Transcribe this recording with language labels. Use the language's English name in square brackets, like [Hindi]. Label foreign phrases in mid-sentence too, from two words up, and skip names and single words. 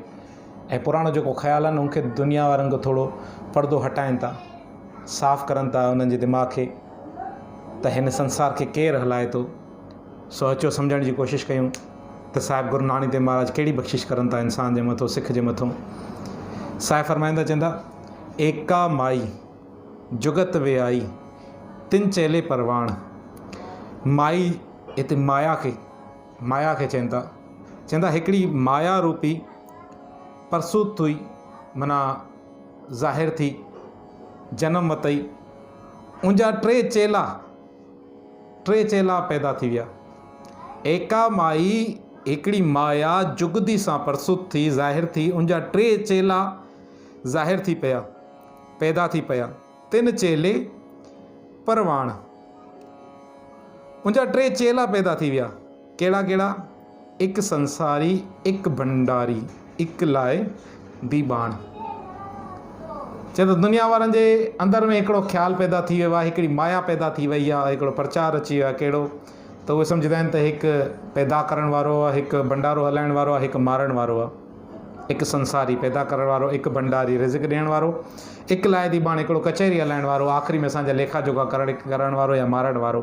[Sindhi] ऐं पुराणो जेको ख़्यालु आहे न, उनखे दुनिया वारनि खां थोरो पर्दो हटाइनि था, साफ़ु करनि था उन्हनि जे दिमाग़ खे त हिन संसार खे केरु हलाए थो। सो अचो सम्झण जी कोशिशि कयूं त साहिब गुरु नानक देव महाराज कहिड़ी बख़्शिश करनि था इंसान जे मथां, सिख जे मथां। साहिब फरमाईंदा चवंदा, [Punjabi] ਏਕਾ ਮਾਈ ਜੁਗਤ ਵੇ ਆਈ ਤਿਨ ਚੇਲੇ ਪਰਵਾਣ। [Sindhi] माई हिते माया खे चवंदा हिकिड़ी माया रूपी परसूत हुई, माना ज़ाहिर थी, जनम वतई। उनजा टे चेला पैदा थी विया। एका माई हिकिड़ी माया जुगदी सां परसूत थी, ज़ाहिर थी, उनजा टे चेला ज़ाहिर थी पिया, पैदा थी पिया। [Punjabi] ਤਿਨ ਚੇਲੇ ਪਰਵਾਣ, [Sindhi] उनजा टे चेला पैदा थी विया। कहिड़ा कहिड़ा? [Punjabi] ਏਕ ਸੰਸਾਰੀ, ਏਕ ਭੰਡਾਰੀ, ਏਕ ਲਾਏ ਦੀਬਾਣ। [Sindhi] चए त दुनिया वारनि जे अंदरि में हिकिड़ो ख़्यालु पैदा थी वियो आहे, हिकिड़ी माया पैदा थी वई आहे, हिकिड़ो प्रचार अची वियो आहे। कहिड़ो? त उहे सम्झंदा आहिनि त हिकु पैदा करण वारो आहे, हिकु भंडारो हलाइण वारो आहे, हिकु मारण वारो आहे। हिकु संसारी पैदा करण वारो, हिकु भंडारी रिज़्क़ ॾियण वारो, हिकु लाइ दीबाण हिकिड़ो कचहरी हलाइण वारो, आख़िरी में असांजा लेखा जोखा करण वारो या मारण वारो।